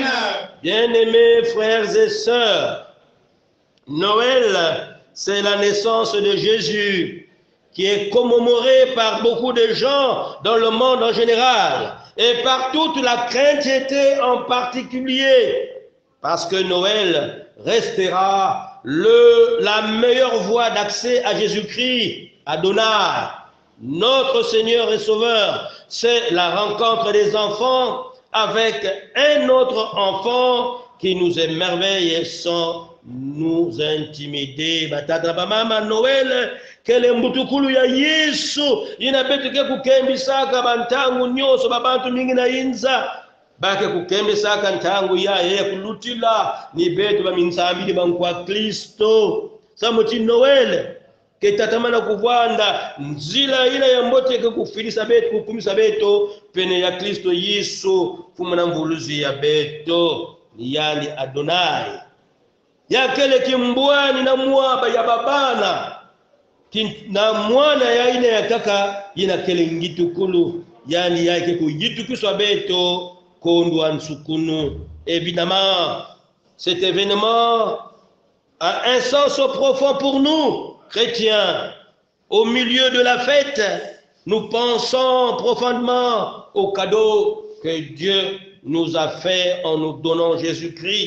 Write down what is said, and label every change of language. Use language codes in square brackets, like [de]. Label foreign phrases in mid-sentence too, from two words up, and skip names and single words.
[fr] Bien-aimés frères et sœurs, Noël, c'est la naissance de Jésus qui est commémorée par beaucoup de gens dans le monde en général et par toute la chrétienté en particulier, parce que Noël restera la meilleure voie d'accès à Jésus-Christ, Adonai, notre Seigneur et Sauveur. C'est la rencontre des enfants avec un autre enfant qui nous émerveille sans nous intimider. [ktu] Batata bamama Noël kele mbutukulu ya Yesu inabetike kukembisaka bantangu nyoso babantu mingi na inza bake kukembisaka ntangu ya kulutila ni betu baminzambili bankwa Kristo samuti Noël ketatamana kuvanda nzila ile ya mbote ke kufilisa betu kukumisa beto pene ya Kristo Yesu fumana mvuluzi ya beto yani Adonai yakele kimbwani na mwaba ya babana na mwana ya ine ya kaka ina kele ngitukulu yani yake kuyitukiswa beto kondwa nsukunu. [fr] Évidemment cet événement a un sens profond pour nous chrétiens. Au milieu de la fête, nous pensons profondément au cadeau que Dieu nous a fait en nous donnant Jésus-Christ.